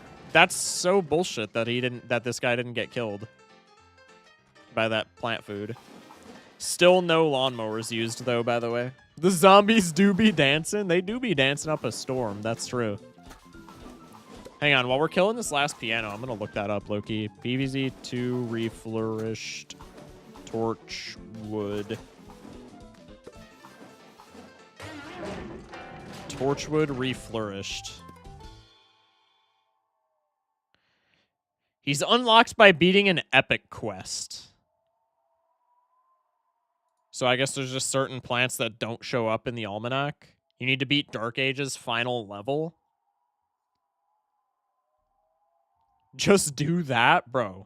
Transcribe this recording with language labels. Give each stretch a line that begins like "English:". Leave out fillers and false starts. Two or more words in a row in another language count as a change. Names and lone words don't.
English: That's so bullshit that he didn't. That this guy didn't get killed by that plant food. Still no lawnmowers used though. By the way, the zombies do be dancing. They do be dancing up a storm. That's true. Hang on, while we're killing this last piano, I'm gonna look that up, Loki. PVZ2 reflourished Torchwood. Torchwood reflourished. He's unlocked by beating an epic quest. So I guess there's just certain plants that don't show up in the almanac. You need to beat Dark Age's final level. Just do that, bro.